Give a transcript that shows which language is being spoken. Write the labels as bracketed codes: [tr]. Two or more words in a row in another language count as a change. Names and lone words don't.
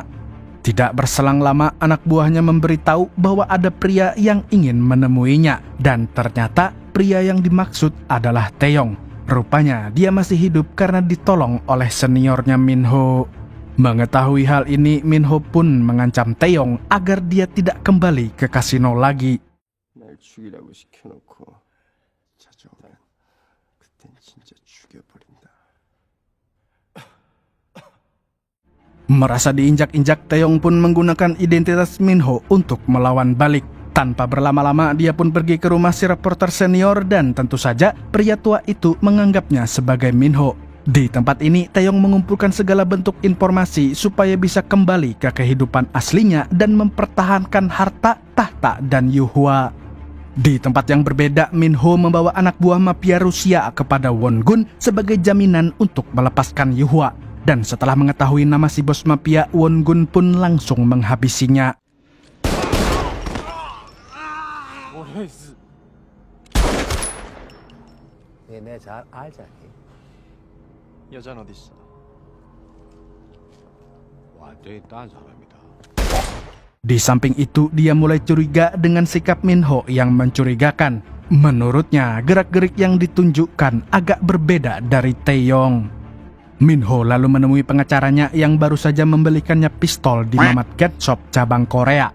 [id] Tidak berselang lama, anak buahnya memberitahu bahwa ada pria yang ingin menemuinya. Dan ternyata pria yang dimaksud adalah Taeyong. Rupanya dia masih hidup karena ditolong oleh seniornya Minho. Mengetahui hal ini, Minho pun mengancam Taeyong agar dia tidak kembali ke kasino lagi. [ko] 날 죽이라고 시켜놓고 찾아오면 그땐 진짜 죽여버린다. [id] Merasa diinjak-injak, Taeyong pun menggunakan identitas Minho untuk melawan balik. Tanpa berlama-lama, dia pun pergi ke rumah si reporter senior dan tentu saja pria tua itu menganggapnya sebagai Minho. Di tempat ini, Taeyong mengumpulkan segala bentuk informasi supaya bisa kembali ke kehidupan aslinya dan mempertahankan harta, tahta, dan Yuhua. Di tempat yang berbeda, Minho membawa anak buah mafia Rusia kepada Won-gun sebagai jaminan untuk melepaskan Yuhua. Dan setelah mengetahui nama si bos mafia, Won-gun pun langsung menghabisinya. [ko] 여잔 어딨어? 완전히 딴 사람이다. [id] Di samping itu, dia mulai curiga dengan sikap Minho yang mencurigakan. Menurutnya, gerak-gerik yang ditunjukkan agak berbeda dari Taeyong. Minho lalu menemui pengacaranya yang baru saja membelikannya pistol di Mamat Cat Shop cabang Korea.